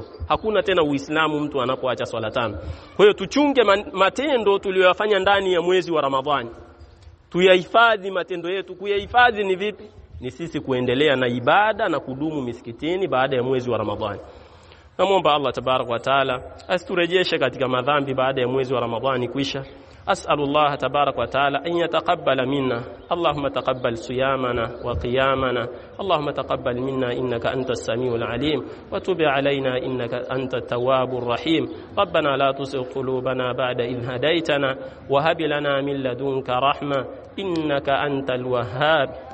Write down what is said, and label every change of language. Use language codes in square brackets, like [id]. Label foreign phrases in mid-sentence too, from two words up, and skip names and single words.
[sw] Hakuna tena Uislamu mtu anapoacha swala 5. Kwa hiyo tuchunge matendo tuliyofanya ndani ya mwezi wa Ramadhani. Tuyahifadhi matendo yetu. Kuyahifadhi ni vipi? Ni sisi kuendelea na ibada na kudumu misikitini baada ya mwezi wa Ramadhani. Namuomba Allah [ar] تبارك وتعالى [sw] asiturejeshe katika madhambi baada ya mwezi wa Ramadhani kuisha. [ar] أسأل الله تبارك وتعالى أن يتقبل منا. اللهم تقبل صيامنا وقيامنا. اللهم تقبل منا إنك أنت السميع العليم وتب علينا إنك أنت التواب الرحيم. ربنا لا تزغ قلوبنا بعد إذ هديتنا وهب لنا من لدنك رحمة إنك أنت الوهاب.